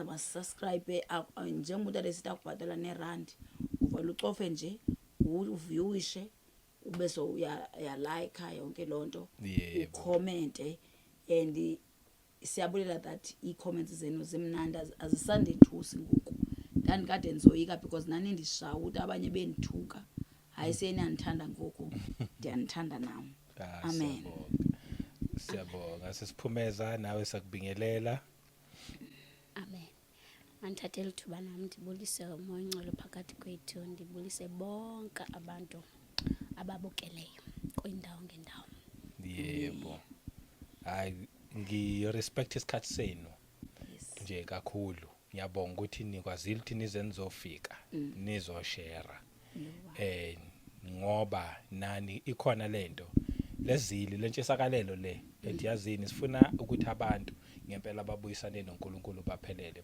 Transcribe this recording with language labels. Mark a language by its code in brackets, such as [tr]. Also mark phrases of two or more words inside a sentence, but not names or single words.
[xh] masubscribe njengomuntu alesithi akubhatala nerand uvela ucofe nje uviewishe ube so uya like yonke lonto ucommente and siyabulela that i-comments zenu zimnandi azisandethusi ngoku ndandikade ndizoyika because nani ndishawuta abanye bendithuka hayi seniyandithanda ngoku ndiyanithanda nami amen [zu] siyabonga sisiphumeza nawe sakubingelela [en] Amen. [xh] Mandithathele ithuba nam ndibulise umoya ongcwele phakathi kwethu, ndibulise bonke abantu ababukeleyo kwiindawo ngeendawo. [zu] Yebo. Hayi ngirespect isikhathi senu [en] Yes. [zu] nje kakhulu. Ngiyabonga ukuthi nikwazile ukuthi nize nizofika nizoshare. Ngoba nani ikhona lento lezili lentshisakalelo le ediyazini sifuna ukuthi abantu ngempela babuyisane noNkulunkulu baphelele.